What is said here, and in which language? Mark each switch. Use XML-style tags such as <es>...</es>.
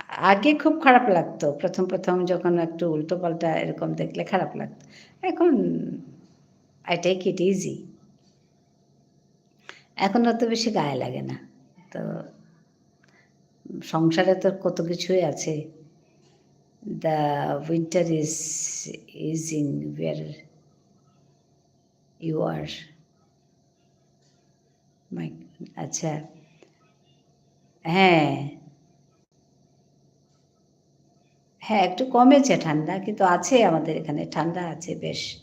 <bn>আগে খুব খারাপ লাগতো। প্রথম যখন একটু উল্টোপাল্টা এরকম দেখলে খারাপ লাগতো। এখন</bn> <en>I take it easy.</en> <bn>এখন অত বেশি গায়ে লাগে না। তো সংসারে তো কত কিছুই আছে।</bn> <en>The winter is easing where you are. My</en> <bn>আচ্ছা। হ্যাঁ, হ্যাঁ, একটু কমেছে ঠান্ডা, কিন্তু আছে আমাদের এখানে ঠান্ডা আছে বেশ।</bn>